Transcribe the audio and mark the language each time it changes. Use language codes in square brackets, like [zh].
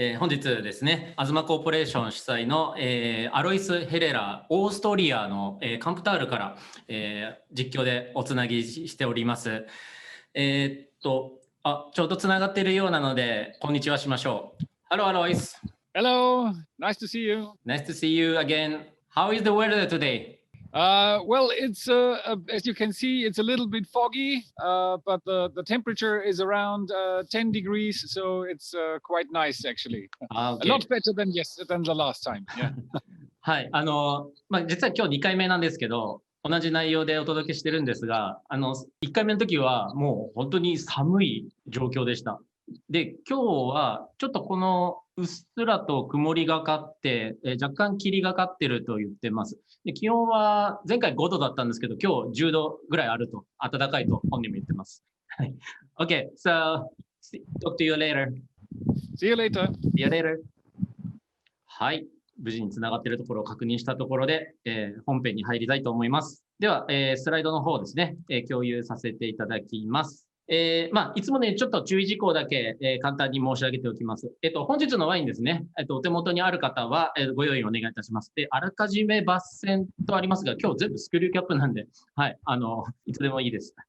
[ja] 本日ですね、アズマコーポレーション主催の、アロイス・ヘレラー、オーストリアの、カンプタールから、実況でおつなぎしております。ちょうどつながっているようなので、こんにちはしましょう。 [en] Hello, Alois. Hello, nice to see you. Nice to see you again. How is the weather today? Well, it's as you can see, it's a little bit foggy, but the temperature is around 10 degrees, so it's quite nice actually. A lot better than the last time. Yeah. [ja] はい、実は今日2回目なんですけど、同じ内容でお届けしてるんですが、1回目の時はもう本当に寒い状況でした。で、今日はちょっとこのうっすらと曇りがかって、若干霧がかってると言ってます。で、気温は前回5度だったんですけど、今日10度ぐらいあると、暖かいと本人も言ってます。はい。 [en] Okay, so talk to you later. See you later. See you later. はい。 [ja] 無事につながっているところを確認したところで、本編に入りたいと思います。では、スライドの方ですね、共有させていただきます。いつもね、ちょっと注意事項だけ、簡単に申し上げておきます。本日のワインですね、お手元にある方は、ご用意お願いいたします。で、あらかじめ抜栓とありますが、今日全部スクリューキャップなんで、はい、いつでもいいです。